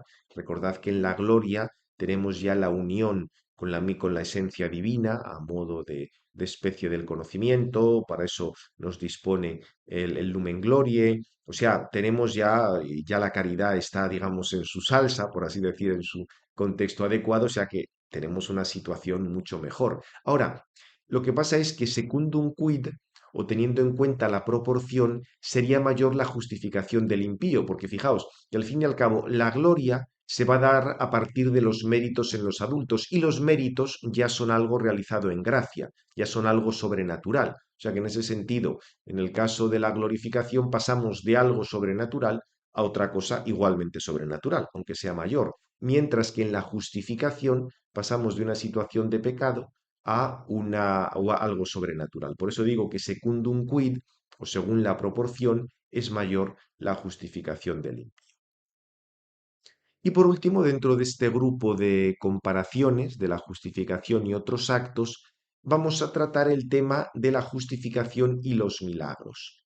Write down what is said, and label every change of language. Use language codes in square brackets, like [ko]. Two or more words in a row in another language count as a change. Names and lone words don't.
[es] Recordad que en la gloria tenemos ya la unión con la esencia divina a modo de especie del conocimiento, para eso nos dispone el [la] Lumen Glorie, [es] o sea, tenemos ya la caridad está, digamos, en su salsa, por así decir, en su contexto adecuado, o sea que tenemos una situación mucho mejor. Ahora, lo que pasa es que [la] secundum quid, [es] o teniendo en cuenta la proporción, sería mayor la justificación del impío, porque fijaos, que al fin y al cabo la gloria se va a dar a partir de los méritos en los adultos, y los méritos ya son algo realizado en gracia, ya son algo sobrenatural. O sea que en ese sentido, en el caso de la glorificación, pasamos de algo sobrenatural a otra cosa igualmente sobrenatural, aunque sea mayor, mientras que en la justificación pasamos de una situación de pecado o a algo sobrenatural. Por eso digo que [la] secundum quid, [es] o según la proporción, es mayor la justificación del impío. Y por último, dentro de este grupo de comparaciones de la justificación y otros actos, vamos a tratar el tema de la justificación y los milagros.